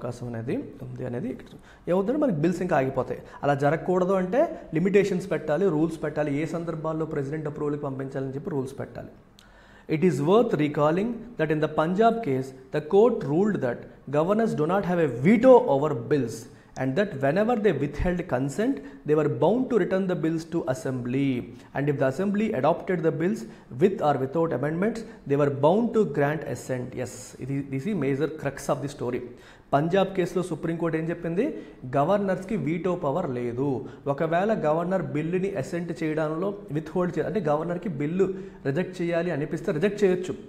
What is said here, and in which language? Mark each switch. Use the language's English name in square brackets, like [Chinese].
[Telugu] అనేది ఏమవుతుందంటే మనకి బిల్స్ ఇంకా ఆగిపోతాయి. అలా జరగకూడదు అంటే లిమిటేషన్స్ పెట్టాలి, రూల్స్ పెట్టాలి. ఏ సందర్భాల్లో ప్రెసిడెంట్ అప్రూవల్కి పంపించాలని చెప్పి రూల్స్ పెట్టాలి. [English] It is worth recalling that in the Punjab case, the court ruled that governors do not have a veto over bills and that whenever they withheld consent, they were bound to return the bills to assembly. And if the assembly adopted the bills with or without amendments, they were bound to grant assent. Yes, this is major crux of the story. [Telugu] Punjab కేసులో supreme court ఏం చెప్పింది? గవర్నర్స్కి veto power లేదు. ఒకవేళ governor బిల్లుని assigned చేయడంలో withhold చేయాలి అంటే గవర్నర్కి బిల్లు రిజెక్ట్ చేయాలి అనిపిస్తే రిజెక్ట్ చేయొచ్చు.